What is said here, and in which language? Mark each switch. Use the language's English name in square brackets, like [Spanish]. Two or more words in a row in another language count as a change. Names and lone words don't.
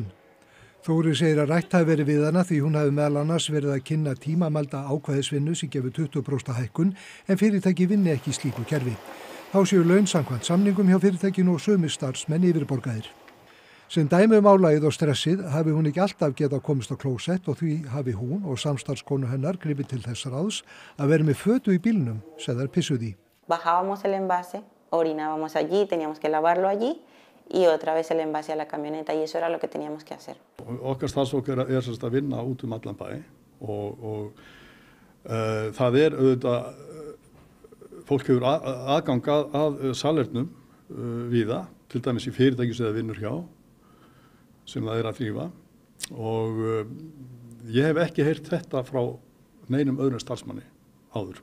[Icelandic] Þóri segir að rætt hafi verið við hana því hún hafi meðal annars verið að kynna tímamælda ákvæðisvinnu sem gefur 20% hækkun en fyrirtæki vinni ekki í slíku kerfi. Þá séu laun samkvæmt samningum hjá fyrirtækinu og sömu starfsmenn yfirborgaðir. Sem dæmi álagið og stressið hafi hún ekki alltaf getað komist á klósett og því hafi hún og samstarfskonu hennar gripið til þess ráðs að vera með fötu í bílnum sem þær pissuðu í. [Spanish] Bajábamos el envase, orinábamos allí, teníamos que lavarlo allí. Y otra vez el envase a la camioneta y eso era lo que teníamos que hacer. [Icelandic] Okkar starfsfólk er að vinna út allan bæ og það auðvitað fólk hefur aðgang að salernum víða til dæmis í fyrirtæki sem það vinnur hjá, sem það að þrífa og ég hef ekki heyrt þetta frá neinum öðrum starfsmanni áður.